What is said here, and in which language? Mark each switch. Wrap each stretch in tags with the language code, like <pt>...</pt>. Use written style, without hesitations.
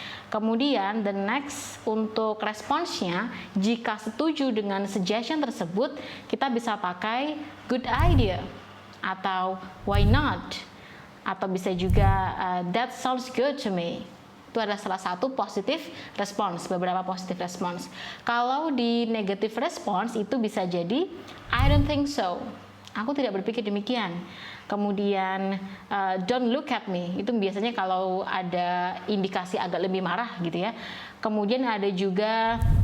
<id>Kemudian</id> <en>the next</en> <id>untuk responsnya, jika setuju dengan suggestion tersebut, kita bisa pakai</id> <en>good idea</en> <id>atau</id> <en>why not,</en> <id>atau bisa juga</id> <en>that sounds good to me.</en> <id>Itu adalah salah satu positive response, beberapa positive response. Kalau di negative response itu bisa jadi</id> <en>I don't think so.</en> <id>Aku tidak berpikir demikian. Kemudian</id> <en>don't look at me.</en> <id>Itu biasanya kalau ada indikasi agak lebih marah gitu ya. Kemudian ada juga</id>